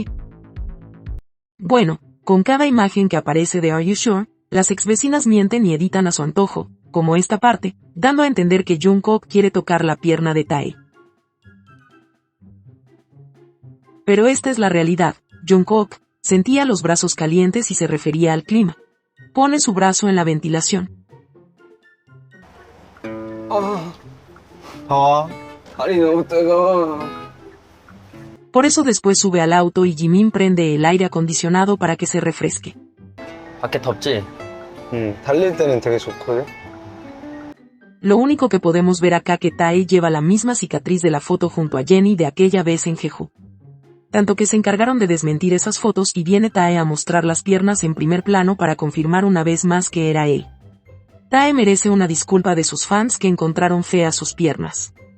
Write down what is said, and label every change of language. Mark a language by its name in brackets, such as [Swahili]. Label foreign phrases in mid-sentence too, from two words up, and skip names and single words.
[Spanish] Bueno, con cada imagen que aparece de Are You Sure, las exvecinas mienten y editan a su antojo, como esta parte, dando a entender que Jungkook quiere tocar la pierna de Tae. Pero esta es la realidad, Jungkook sentía los brazos calientes y se refería al clima. Pone su brazo en la ventilación. [Korean] 다리 너무 뜨거워. [Spanish] Por eso después sube al auto y Jimin prende el aire acondicionado para que se refresque. [Korean] 밖에 덥지? 달릴 때는 되게 좋거든. [Spanish] Lo único que podemos ver acá que Tae lleva la misma cicatriz de la foto junto a Jennie de aquella vez en Jeju. Tanto que se encargaron de desmentir esas fotos y viene Tae a mostrar las piernas en primer plano para confirmar una vez más que era él. Tae merece una disculpa de sus fans que encontraron feas sus piernas.